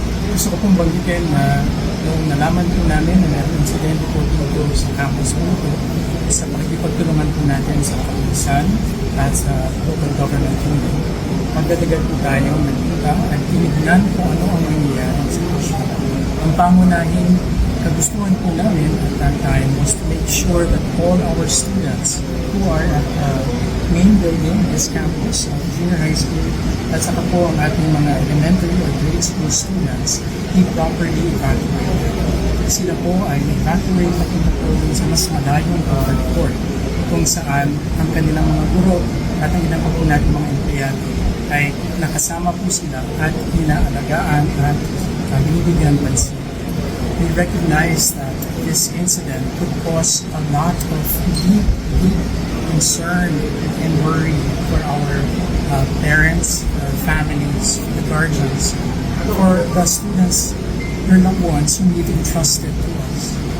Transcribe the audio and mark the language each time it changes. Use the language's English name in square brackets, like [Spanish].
[Filipino] Gusto ko pong banggitin na nung nalaman po namin na mayroong insidente po dito sa campus po ito, sa pakikipagtulungan po natin sa kapulisan at sa local government unit, magdadagal po tayong nagpunta at tinignan kung ano ang nangyayari sa sitwasyon. Ang pangunahing kagustuhan po namin [English] at that time was to make sure that all our students who are at the main building, this campus, junior high school, [Filipino] at saka po ang ating mga [English] elementary or grade school students be properly evacuated. [Filipino] Sila po ay evacuate na po sa mas malayong court kung saan ang kanilang mga guro at ang ilang po natin mga empleyado ay nakasama po sila at inaalagaan at binibigyan pansin. [English] We recognize that this incident could cause a lot of deep concern and worry for our parents, families, the guardians, for the students, their loved ones whom we've entrusted to us.